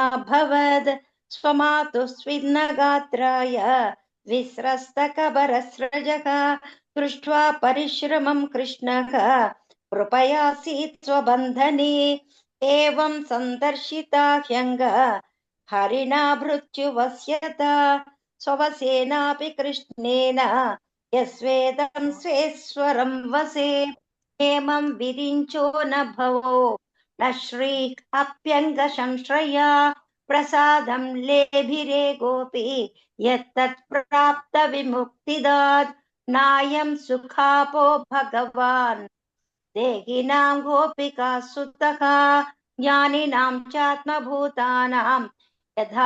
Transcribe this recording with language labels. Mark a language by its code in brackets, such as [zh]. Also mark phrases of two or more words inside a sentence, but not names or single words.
[sa] భవద్ స్వమాతు స్విన్నగాత్రాయ విస్రస్తకబరస్రజః దృష్ట్వా పరిశ్రమం కృష్ణః కృపయాసీత్ స్వబంధనే ఏవం సందర్శితా హ్యంగ హరిణా భృత్యువస్యత స్వవసేనాపి కృష్ణేన యస్వేదం స్వేశ్వరం వసే. हेमं विरिञ्चो न भवो न श्रीः अप्यङ्ग संश्रया प्रसादं लेभिरे गोपी यत्तत् प्राप्त विमुक्तिदात् नायं सुखापो भगवान् देहिनां गोपिका सुतः ज्ञानिनां चात्मभूतानां यथा